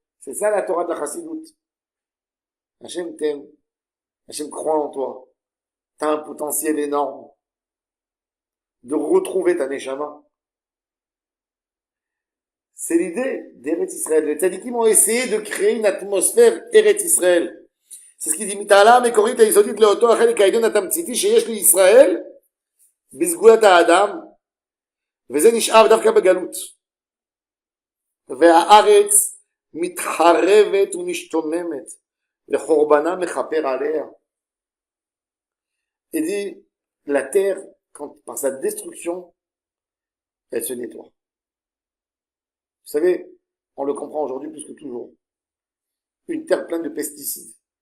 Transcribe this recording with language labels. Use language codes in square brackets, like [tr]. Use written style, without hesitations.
[fr] C'est ça la Torah de la Chassidut. Hachem t'aime. Hachem croit en toi. T'as un potentiel énorme de retrouver ta Neshama. C'est l'idée d'Eretz Israël. Les tzadikim ont essayé de créer une atmosphère Eretz Israël. C'est ce qu'il dit, [he] מתעלה המקורית היסודית לאותו החלק העליון התמציתי שיש לישראל בסגולת האדם, וזה נשאר דווקא בגלות. והארץ מתחרבת ומשתוממת, וחורבנה מכפר עליה. [fr] Il dit, la terre, par sa destruction, elle se nettoie. Vous savez, on le comprend aujourd'hui plus que toujours. Une terre pleine de pesticides.